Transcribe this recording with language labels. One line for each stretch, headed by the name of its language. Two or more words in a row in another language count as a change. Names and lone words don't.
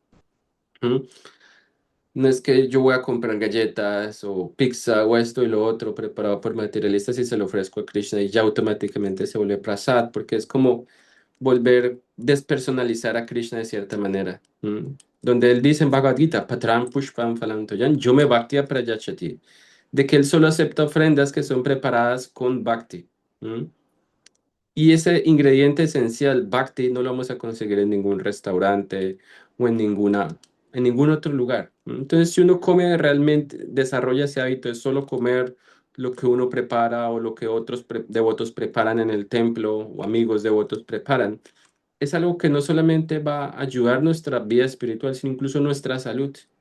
Spanish: ¿M? No es que yo voy a comprar galletas o pizza o esto y lo otro preparado por materialistas y se lo ofrezco a Krishna y ya automáticamente se vuelve prasad, porque es como volver despersonalizar a Krishna de cierta manera. Donde él dice en Bhagavad Gita,
Sanskrit: पत्रं पुष्पं फलं तोयं यो मे भक्त्या प्रयच्छति,
Spanish: de que él solo acepta ofrendas que son preparadas con bhakti. ¿M? Y ese ingrediente esencial, bhakti, no lo vamos a conseguir en ningún restaurante o en ningún otro lugar. Entonces, si uno come realmente, desarrolla ese hábito de solo comer lo que uno prepara o lo que otros devotos preparan en el templo o amigos devotos preparan, es algo que no solamente va a ayudar nuestra vida espiritual, sino incluso nuestra salud.